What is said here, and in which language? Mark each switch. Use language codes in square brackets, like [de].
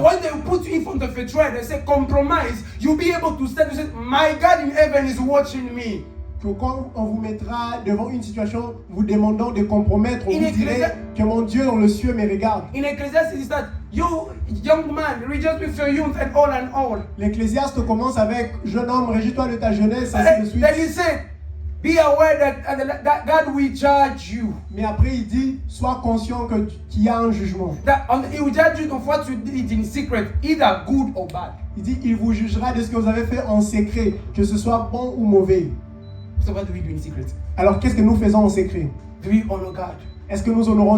[en] when they put you in front of a trial, they say compromise. You'll be able to stand and say, my God in heaven is watching me. [fr] Que quand on vous mettra devant une situation vous demandant de compromettre, on [en] In [fr] vous direz que mon Dieu dans le ciel me regarde. [en] In Ecclesiastes, it that you, young man, rejoice with your youth and all. [fr] L'Ecclésiaste commence avec jeune homme, réjouis-toi de ta jeunesse, ainsi de suite. [en] Then he said, be aware that God will judge you. [fr] Mais après il dit, sois conscient qu'il y a un jugement. [en] He will judge you of what you did in secret, either good or bad. [fr] Il dit, il vous jugera de ce que vous avez fait en secret, que ce soit bon ou mauvais. [en] So what do we do in secret? [fr] Alors qu'est-ce que nous faisons en secret? [en] Do we honor God? [fr] Est-ce que nous honorons